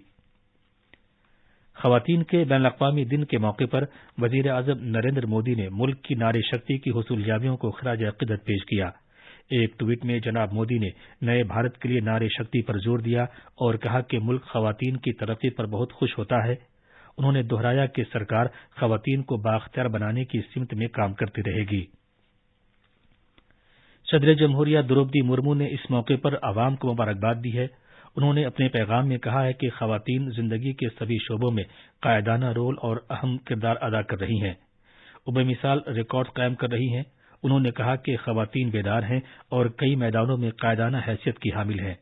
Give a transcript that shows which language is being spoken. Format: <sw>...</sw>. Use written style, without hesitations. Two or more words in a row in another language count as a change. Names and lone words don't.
<ur>خواتین کے بین الاقوامی دن کے موقع پر وزیر اعظم نریندر مودی نے ملک کی ناری شکتی کی حصول یابیوں کو خراج عقیدت پیش کیا۔ ایک ٹویٹ میں جناب مودی نے نئے بھارت کے لیے ناری شکتی پر زور دیا اور کہا کہ ملک خواتین کی ترقی پر بہت خوش ہوتا ہے۔ انہوں نے دہرایا کہ سرکار خواتین کو بااختیار بنانے کی سمت میں کام کرتی رہے گی۔ صدر جمہوریہ دروپدی مرمو نے اس موقع پر عوام کو مبارکباد دی ہے۔ انہوں نے اپنے پیغام میں کہا ہے کہ خواتین زندگی کے سبھی شعبوں میں قائدانہ رول اور اہم کردار ادا کر رہی ہیں، وہ بے مثال ریکارڈ قائم کر رہی ہیں۔ انہوں نے کہا کہ خواتین بیدار ہیں اور کئی میدانوں میں قائدانہ حیثیت کی حامل ہیں۔</ur>